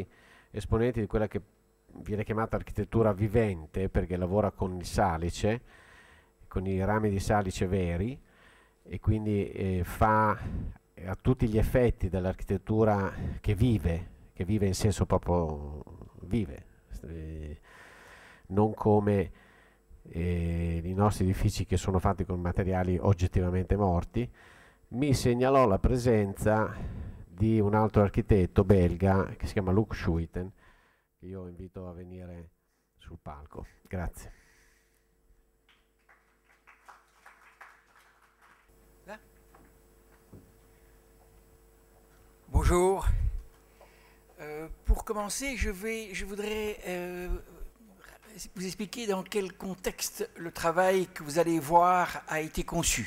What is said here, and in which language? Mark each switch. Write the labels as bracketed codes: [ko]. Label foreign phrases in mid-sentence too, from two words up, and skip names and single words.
[it] esponenti di quella che viene chiamata architettura vivente, perché lavora con il salice, con i rami di salice veri, e quindi fa a tutti gli effetti dell'architettura che vive in senso proprio vive, non come i nostri edifici che sono fatti con materiali oggettivamente morti. Mi segnalò la presenza di un altro architetto belga che si chiama Luc Schuiten, che io invito a venire sul palco. Grazie. [fr] Bonjour. Pour commencer, je voudrais vous expliquer dans quel contexte le travail que vous allez voir a été conçu.